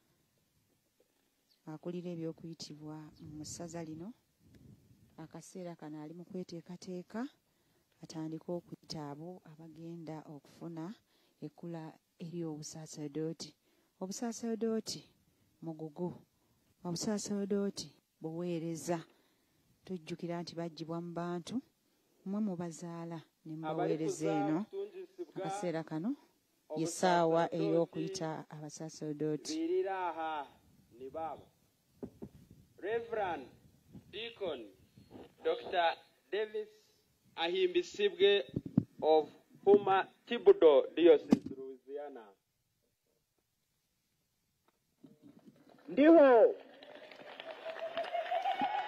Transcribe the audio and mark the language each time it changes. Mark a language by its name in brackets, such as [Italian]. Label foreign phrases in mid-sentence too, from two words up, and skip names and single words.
[Ganda] akulira eby'okuyitibwa mu ssaza lino akaseera kano ali mu kweteekateeka atandika okuyita abo abagenda okufuna ekkula ery'obusaseredooti obusaseredooti mugugu obusaseredooti buweereza tujjukira nti baggyibwa mu bantu mmwe mubazaala ne mubaweereza eno akaseera kano yessaawa ey'okuyita abasaseredooti ni baba Reverend Deacon Dr. [English] Davis Ahimbisibwe of Puma Tibudo Diocese Louisiana. [Nyankole] Ndiho